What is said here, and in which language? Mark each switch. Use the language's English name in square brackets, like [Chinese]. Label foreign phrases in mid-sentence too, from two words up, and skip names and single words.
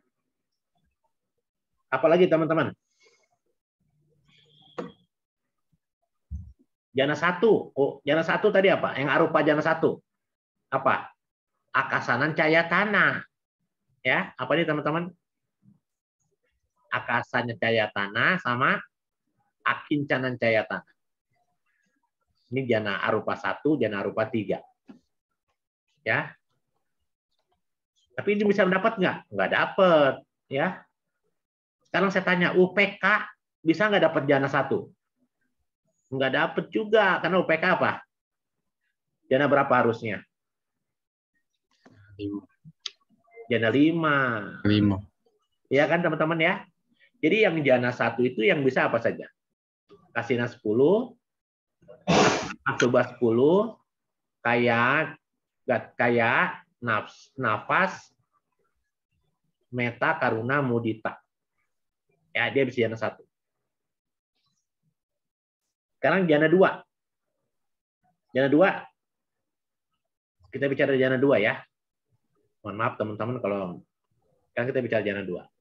[Indonesian] Apalagi teman-teman? Jana 1. Oh, jana 1 tadi apa? Yang [Pali] arupa jana [Indonesian] 1. Apa? [Pali] Akasanan cayatana. [Indonesian] Ya, apa nih teman-teman? [Pali] Akasanya cayatana sama akincanan cayatana. Ini jana arupa 1, jana arupa 3. [Indonesian] Ya. Tapi ini bisa mendapat nggak? Nggak dapat. Ya. Sekarang saya tanya, UPK bisa nggak dapat jana 1? Nggak dapat juga, karena UPK apa? Jana berapa harusnya? 5. Jana 5. Iya kan teman-teman ya? Jadi yang jana 1 itu yang bisa apa saja? [Pali] Kasina 10, asuba 10, kaya, nafas, meta, karuna, mudita. [Indonesian] Ya, dia bisa jana 1. Sekarang jana 2. Jana 2. Kita bicara jana 2 ya. Mohon maaf teman-teman kalau kan kita bicara jana 2.